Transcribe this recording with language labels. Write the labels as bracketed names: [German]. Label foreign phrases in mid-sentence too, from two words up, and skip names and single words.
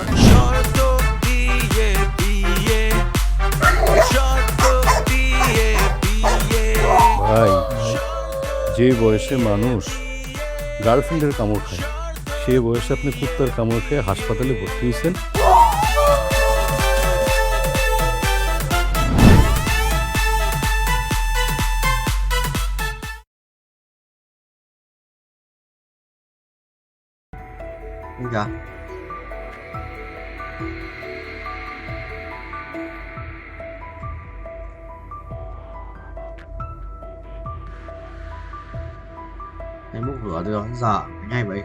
[Bangla] শর্ত দিয়ে বিয়ে শর্ত দিয়ে বিয়ে। ভাই যে বয়সে মানুষ গার্লফ্রেন্ডের কামড় খায় সে বয়সে আপনি কুত্তার কামড় খেয়ে হাসপাতালে ভর্তি হয়েছেন। [Vietnamese] Dạ. Em bốc lửa được giờ ngay vậy.